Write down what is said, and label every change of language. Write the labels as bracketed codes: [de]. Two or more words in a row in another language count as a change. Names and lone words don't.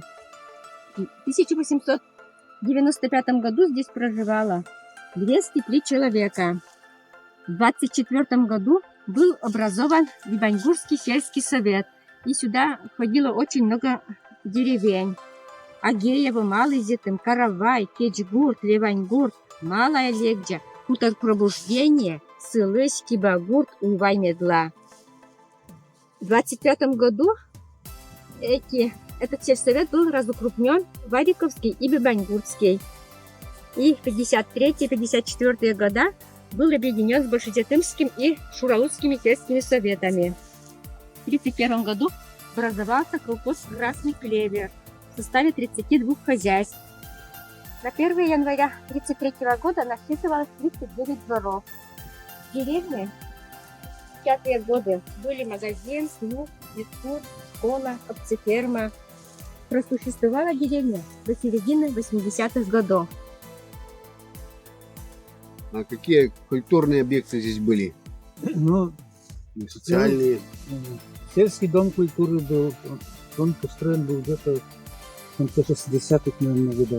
[ru] В 1895 году здесь проживало 203 человека. В 1924 году был образован Бибангурский сельский совет. И сюда входило очень много деревень. Агеево, Малый Зетым, Каравай, Кечгурт, Левангурт, Малая Легджа, Хутор Пробуждение, Сылыш, Кибагурт, Увай-Медла. В 1925 году этот сельсовет был разукрупнен в Вариковский и Бибангуртский. И в 1953-1954 года был объединен с Большезетымским и Шуралутскими сельскими советами. В 1931 году образовался колхоз «Красный клевер» в составе 32 хозяйств. На 1 января 1933 года насчитывалось 39 дворов. В деревне в 50-е годы были магазин, клуб, веткур, школа, овцеферма. Просуществовала деревня до середины 80-х годов. А какие культурные объекты здесь были? Ну, И социальные? сельский дом культуры был, он построен был где-то в конце 60-х, наверное, годов.